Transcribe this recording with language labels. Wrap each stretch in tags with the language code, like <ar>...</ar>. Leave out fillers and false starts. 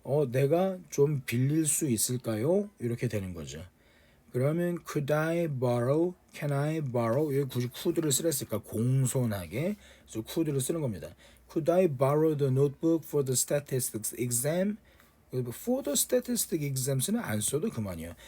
<ko>내가 좀 빌릴 수 있을까요? 이렇게 되는 거죠. 그러면</ko> <en>could I borrow, can I borrow</en> <ko>여기 굳이 could를 쓰랬을까? 공손하게 그래서 could를 쓰는 겁니다.</ko> <en>Could I borrow the notebook for the statistics exam? For the statistic exams</en> <ko>는 안 써도 그만이에요.</ko>